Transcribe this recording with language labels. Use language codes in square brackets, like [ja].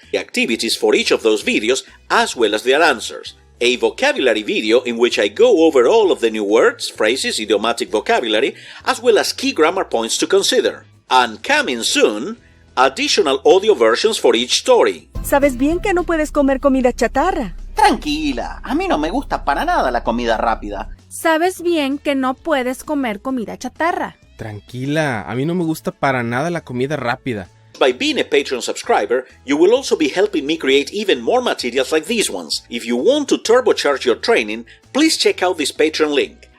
[en] The activities for each of those videos as well as their answers. A vocabulary video in which I go over all of the new words, phrases, idiomatic vocabulary, as well as key grammar points to consider. And coming soon, additional audio versions for each story. [es] ¿Sabes bien que no puedes comer comida chatarra? Tranquila, a mí no me gusta para nada la comida rápida. ¿Sabes bien que no puedes comer comida chatarra? Tranquila, a mí no me gusta para nada la comida rápida. [en] By being a Patreon subscriber, you will also be helping me create even more materials like these ones. If you want to turbocharge your training, please check out this Patreon link.